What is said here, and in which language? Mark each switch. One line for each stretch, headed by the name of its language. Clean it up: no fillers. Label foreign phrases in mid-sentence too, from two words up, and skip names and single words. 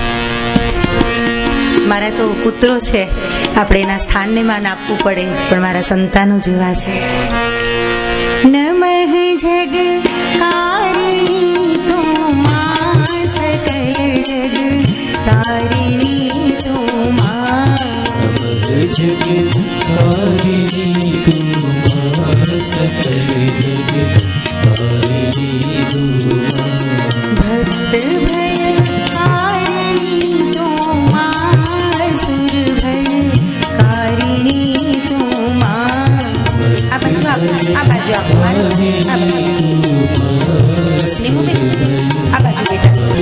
Gujarati: મારા તો પુત્રો છે, આપણે એના સ્થાનને માન આપવું પડે, પણ મારા સંતાનો જેવા છે. નમઃ જગ તારિણી તું માં, સકલ જગ તારિણી તું માં.
Hindi: जग तारिणी तुम सकल जग तारिणी तुम. भक्त भय कारिणी तुम, सुर भय कारिणी तुम.
Gujarati: આ બાજુ આ બાજુ આ બાજુ બેટા.